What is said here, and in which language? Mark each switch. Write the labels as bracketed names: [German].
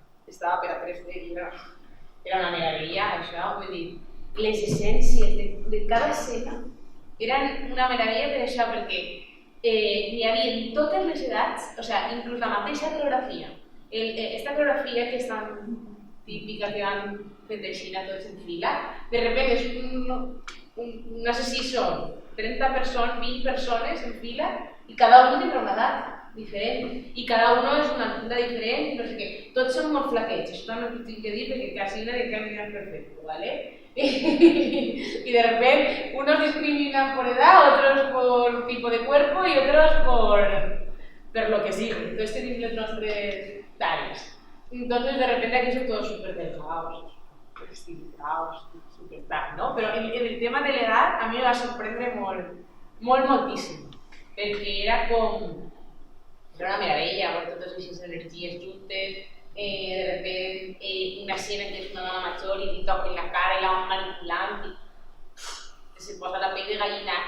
[Catalan] estava per a 3D i era una meravella, això, vull dir, les essències de cada escena eren una meravella per això, perquè n'hi havia en totes les edats, o sea, inclús la mateixa coreografia, esta coreografia que és tan típica que van fet de Xina tots en fila, de repente no sé si són 30 persones, 20 persones en fila, [Spanish] y cada uno tendrá una edad. [Catalan] diferent i cada un és una altura diferent, no sé què. Tots són molt flaquets, això també ho tinc que dir perquè [Spanish] casi nadie camina perfecto, ¿vale? Y de repente unos discriminan por edad, otros por tipo de cuerpo y otros por lo que sigue. Entonces tenemos los nostres talles. Entonces de repente aquí son todos súper delgados, súper estilizados, súper tal, ¿no? Pero en el tema de la edad a mí me va [Catalan] sorprendre moltíssim, perquè era com... Era una meravella, amb totes aquestes energies juntes, [Spanish] de repente [Catalan] una escena que és una dona major i li toquen la cara i la van manipulant i se posa la pell de gallina.